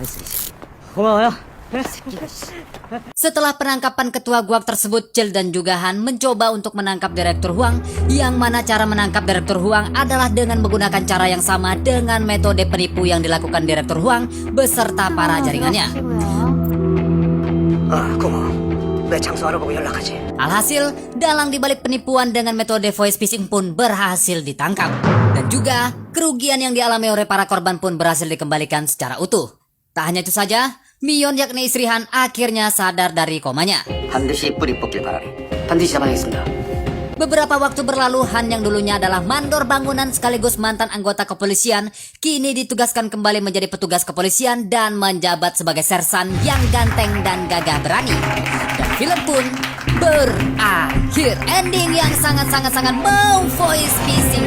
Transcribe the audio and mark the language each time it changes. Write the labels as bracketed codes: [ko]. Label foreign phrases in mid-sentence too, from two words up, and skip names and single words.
[id] Setelah penangkapan Ketua Guak tersebut, Cil dan juga Han mencoba untuk menangkap Direktur Huang, yang mana cara menangkap Direktur Huang adalah dengan menggunakan cara yang sama dengan metode penipu yang dilakukan Direktur Huang beserta para jaringannya. [ko] 본부에 장소하라고 연락하지. [id] Alhasil, dalang dibalik penipuan dengan metode [en] voice phishing [id] pun berhasil ditangkap. Dan juga, kerugian yang dialami oleh para korban pun berhasil dikembalikan secara utuh. Tak hanya itu saja, Mion yakni istri Han akhirnya sadar dari komanya. [ko] 반드시 뿌리 뽑길 바라리. 반드시 잡아내겠습니다. [id] Beberapa waktu berlalu, Han yang dulunya adalah mandor bangunan sekaligus mantan anggota kepolisian, kini ditugaskan kembali menjadi petugas kepolisian dan menjabat sebagai sersan yang ganteng dan gagah berani. Dan film pun berakhir. Ending yang sangat-sangat mau [en] voice phishing.